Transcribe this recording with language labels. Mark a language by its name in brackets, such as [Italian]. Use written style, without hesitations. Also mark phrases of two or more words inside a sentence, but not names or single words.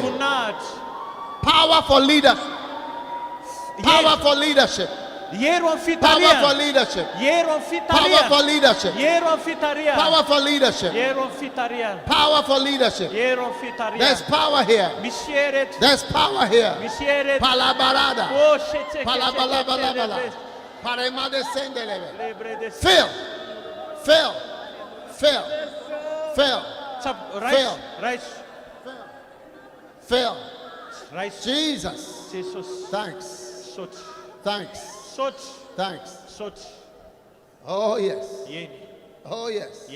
[English] Power for leadership. Power for leadership. Power for leadership. Power for leadership. Power for leadership. Power for leadership. There's power here. There's power here. Palabarada. Palabalabalabala. Paremade sendelebe. Fail. Fail. Fail. Fail. Fail. Fail. Jesus. Thanks. Thanks. Thanks. Oh yes. Oh yes.